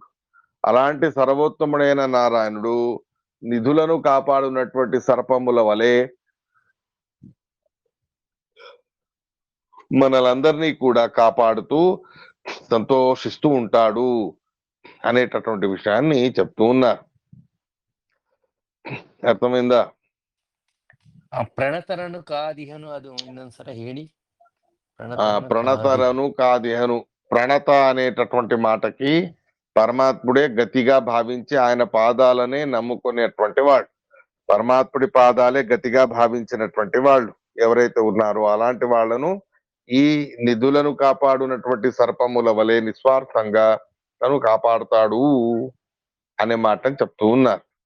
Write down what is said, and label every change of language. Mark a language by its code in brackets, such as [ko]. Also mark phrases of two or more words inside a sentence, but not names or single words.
[te] అలాంటి సర్వోత్తముడైన నారాయణుడు నిధులను కాపాడునటువంటి సర్పముల వలె మనలందరినీ కూడా కాపాడుతూ సంతోషిస్తూ ఉంటాడు అనేటటువంటి విషయాన్ని చెప్తూ ఉన్నారు. ಅರ್ಥమైందా? [kn] ಪ್ರಣತರನು ಕಾದಿಹನು ಅದು ಇನ್ನೊಂದ್ಸಲ ಹೇಳಿ. ಪ್ರಣತರನು ಕಾದಿಹನು. [te] ప్రణత అనేటటువంటి మాటకి పరమాత్ముడే గతిగా భావించి ఆయన పాదాలనే నమ్ముకునేటువంటి వాడు, పరమాత్ముడి పాదాలే గతిగా భావించినటువంటి వాళ్ళు ఎవరైతే ఉన్నారో అలాంటి వాళ్ళను ఈ నిధులను కాపాడునటువంటి సర్పముల వలె నిస్వార్థంగా తను కాపాడుతాడు అనే మాటని చెప్తూ ఉన్నారు.